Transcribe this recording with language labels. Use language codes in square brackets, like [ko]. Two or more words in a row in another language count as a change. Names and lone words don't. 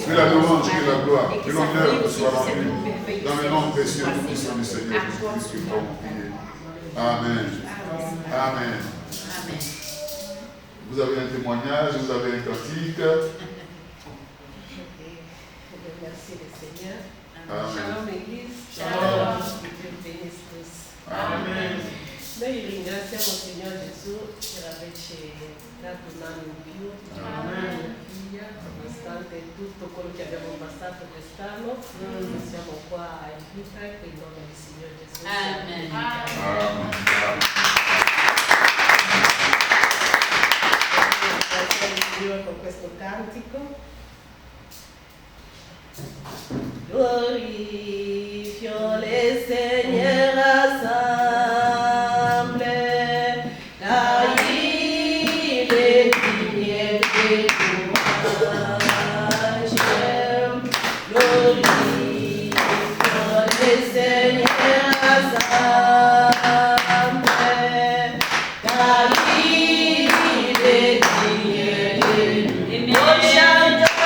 [fr] Que la louange, que la gloire, que l'honneur soit rendu dans le nom précieux et puissant du Seigneur Jésus-Christ que nous avons prié. Amen. Amen. Vous avez un témoignage, vous avez un cantique. Merci le Seigneur. Amen. Shalom Église. Shalom. Que Dieu bénisse tous. Amen. [it] Noi ringraziamo il Signor Gesù per averci dato un anno in più, figlia, nonostante tutto quello che abbiamo passato quest'anno, siamo qua in vita e in nome del Signor Gesù. Amen. Ringraziamo il Signore con questo cantico. [fr] Glorifio le Seigneur ensemble, car il est digne de louange. Glorifio le Seigneur ensemble, car il est digne de louange.